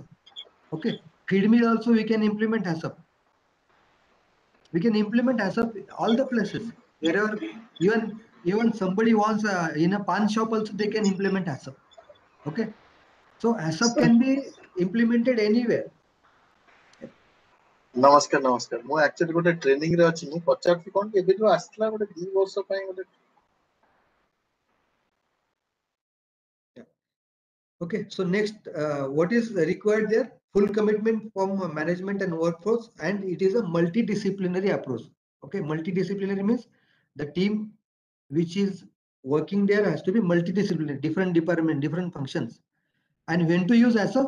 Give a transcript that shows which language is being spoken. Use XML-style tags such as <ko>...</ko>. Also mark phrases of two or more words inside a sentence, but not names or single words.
<en>Okay, feed mill also we can implement HACCP. We can implement HACCP all the places wherever, even somebody wants in a pan shop also they can implement HACCP. Okay, so HACCP can be implemented anywhere.</en> <or>ନମସ୍କାର ନମସ୍କାର ମୁଁ actually ଗୋଟେ training ରେ ଅଛି ମୁଁ ପଚାରୁଛି କଣ କି ଏବେ ଯୋଉ ଆସିଥିଲା ଗୋଟେ 2 ବର୍ଷ ପାଇଁ ଗୋଟେ</or> <en>Okay, so next, what is required there? Full commitment from management and workforce, and it is a multidisciplinary approach. Okay, multidisciplinary means the team which is working there has to be multidisciplinary, different department, different functions, And when to use HACCP?</en>